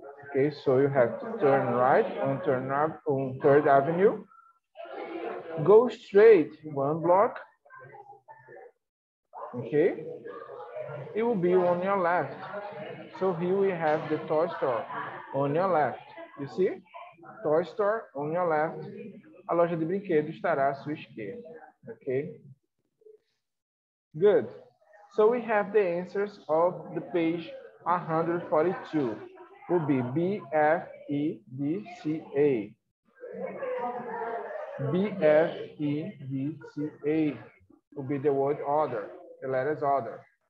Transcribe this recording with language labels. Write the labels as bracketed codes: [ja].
[en] Okay, so you have to turn right on 3rd Avenue. Go straight 1 block. Okay, it will be on your left. So here we have the toy store on your left. You see? Toy store on your left. [pt] A loja de brinquedos estará à sua esquerda. [en] Okay? Good. So we have the answers of the page 142. Will be B, F, E, D, C, A. B, F, E, D, C, A. Will be the word order, the letters order.